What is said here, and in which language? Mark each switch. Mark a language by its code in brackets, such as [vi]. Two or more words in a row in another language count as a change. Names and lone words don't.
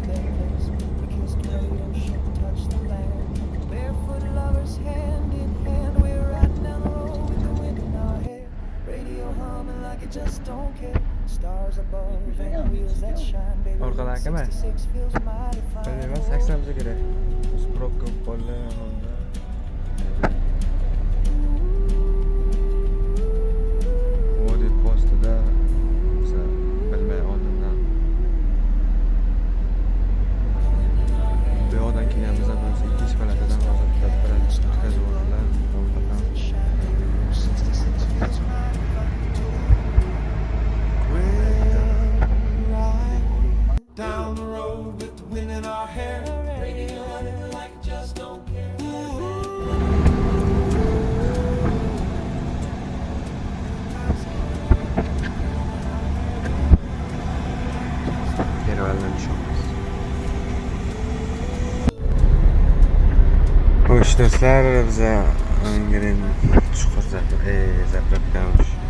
[en] touch the land. Barefoot lovers hand in hand. We're riding down the road with the wind in our hair. Radio humming like it just don't care. Stars above and wheels that shine. Baby, [uz] Orqadan Route akaman. [en] 66 feels mighty fine. [uz] Bilmayman, 80 bo'lsa kerak. Biz probka bo'lib qoldi. Vodiy postida biza bilmay oldindan bu yoqdan kelganimizda bo'lsa ikkinchi palatadan hozir bilan o'tkazib yubordilar. [en] Down the road with the wind in our hair. Radio running like it just don't care. [uz] Yervaldan tushamiz. Xo'sh do'stlar, biza Angren chuqur zapravkamiz.